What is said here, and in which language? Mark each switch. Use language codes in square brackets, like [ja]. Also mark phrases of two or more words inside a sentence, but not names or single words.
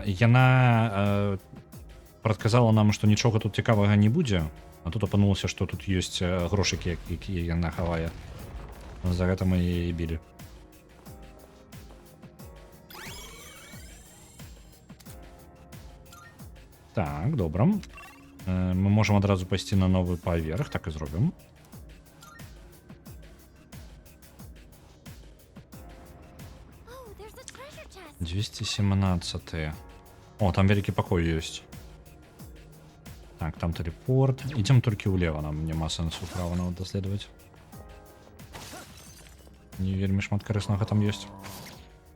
[be] Яна прадказала нам, што нічога тут цікавага не будзе, а тут апынулася, што тут ёсць грошыкі, якія яна хавае. За гэта мы яе і білі. Так, добра. Мы можам адразу пайсці на новы паверх, так і зробім. [en] Oh, there's a treasure chest. [be] 217. О, там вялікі пакой ёсць. Так, там тэлепорт. Ідзем толькі ўлева, нам няма сэнсу права нават даследаваць. Не вельмі шмат карыснага там ёсць.